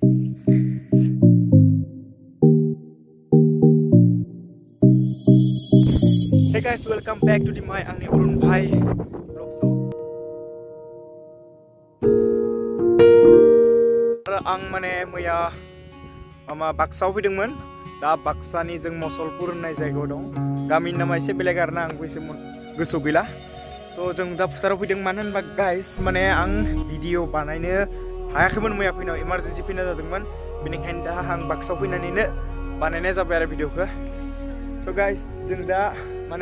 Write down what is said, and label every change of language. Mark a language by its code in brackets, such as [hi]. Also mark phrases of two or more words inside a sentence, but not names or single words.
[en] Hey guys, welcome back to my Angni Urun Bhai vlog show. [brx] Ang mane मैया बाक्सायाव फैदोंमोन दा बाक्सानि जों मसलपुर होननाय जायगायाव दं गामिनि नामा एसे बेलेग आरोना आंबो एसे गोसोआव गैला स' जों दा फोथाराव फैदों मानो होनबा गाइस माने आं भिडिअ बानायनो हायाखैमोन मैया फैनायाव इमारजेन्सि फैना जादोंमोन बेनिखायनो दा आं बाक्सायाव फैनानैनो बानायनाय जाबाय आरो भिडिअखौ स' गाइस जों दा माने